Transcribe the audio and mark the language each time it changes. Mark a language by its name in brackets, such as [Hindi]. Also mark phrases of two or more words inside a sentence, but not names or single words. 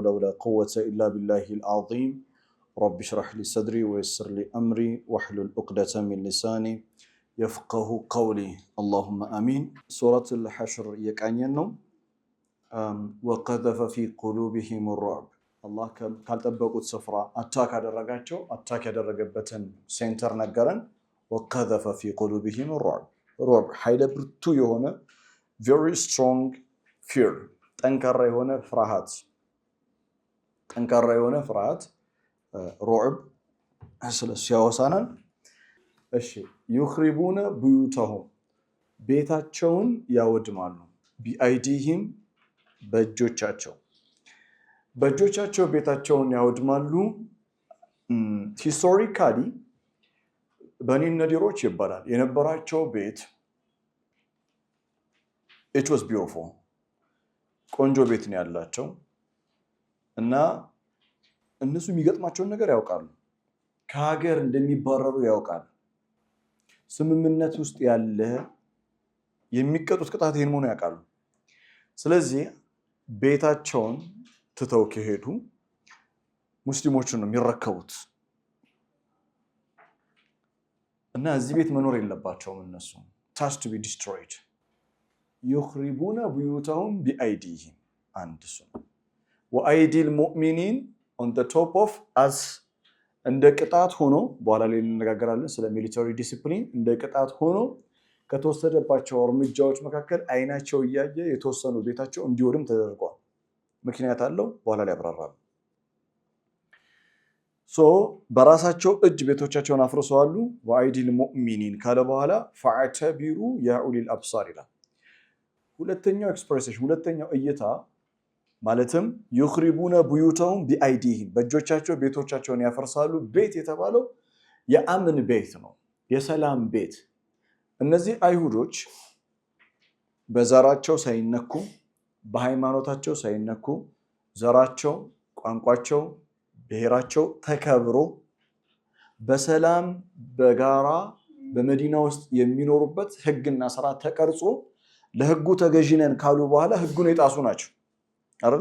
[Arabic] ولا قوة إلا بالله العظيم رب اشرح لي صدري ويسر لي أمري واحلل عقدة من لساني يفقه قولي اللهم آمين. سورة الحشر يقعنينو وقذف في قلوبهم الرعب. [Amharic] الله ካልጠበቁት ስፍራ አታክ አደረጋቸው። አታክ ያደረገበትን ሴንተር ነገረን። [Arabic] وقذف في قلوبهم الرعب. [Amharic] رعب ኃይለ ብርቱ የሆነ [English] very strong fear [Amharic] ጠንካራ የሆነ ፍርሃት ሩዕብ ስለሱ ያወሳናል። እሺ [Arabic] يخربون بيوتهم [Amharic] ቤታቸውን ያወድማሉ። ቢአይዲሂም በእጆቻቸው ቤታቸውን ያወድማሉ። ሂስቶሪካሊ በኒ ነዲሮች ይባላል የነበራቸው ቤት [English] it was beautiful [Amharic] ቆንጆ ቤት ነው ያላቸው እና እነሱ የሚገጥማቸውን ነገር ያውቃሉ። ከሀገር እንደሚባረሩ ያውቃሉ። ስምምነት ውስጥ ያለ የሚቀጡት ቅጣት ይሄን መሆኑ ያውቃሉ። ስለዚህ ቤታቸውን ትተው ከሄዱ ሙስሊሞችን ነው የሚረከቡት እና እዚህ ቤት መኖር የለባቸውም። እነሱ [English] has to be destroyed. [Arabic] يخربون بيوتهم بأيديهم عند سنة وأيدي المؤمنين [English] on the top of as [Amharic] እንደ ቅጣት ሆኖ በኋላ ላይ እንነጋገራለን ስለ [English] military discipline። [Amharic] እንደ ቅጣት ሆኖ ከተወሰደባቸው እርምጃዎች መካከል አይናቸው እያየ የተወሰኑ ቤታቸው እንዲወድም ተደርጓል። ምክንያት አለው፣ በኋላ ላይ ያብራራሉ። በራሳቸው እጅ ቤቶቻቸውን አፍርሰዋል። [Arabic] وأيدي المؤمنين [Amharic] ካለ በኋላ [Arabic] فاعتبروا يا أولي الأبصار [Amharic] ይላል። ሁለተኛው ኤክስፕሬሽን ሁለተኛው እይታ ማለትም [Arabic] يخربون بيوتهم بأيديهم [Amharic] በእጆቻቸው ቤቶቻቸውን ያፈርሳሉ። ቤት የተባለው የአምን ቤት ነው፣ የሰላም ቤት። እነዚህ አይሁዶች በዘራቸው ሳይነኩ፣ በሃይማኖታቸው ሳይነኩ፣ ዘራቸው፣ ቋንቋቸው፣ ብሔራቸው ተከብሮ በሰላም በጋራ በመዲና ውስጥ የሚኖሩበት ህግና ስርዓት ተቀርጾ ለህጉ ተገዥነን ካሉ በኋላ ህጉን የጣሱ ናቸው አይደል?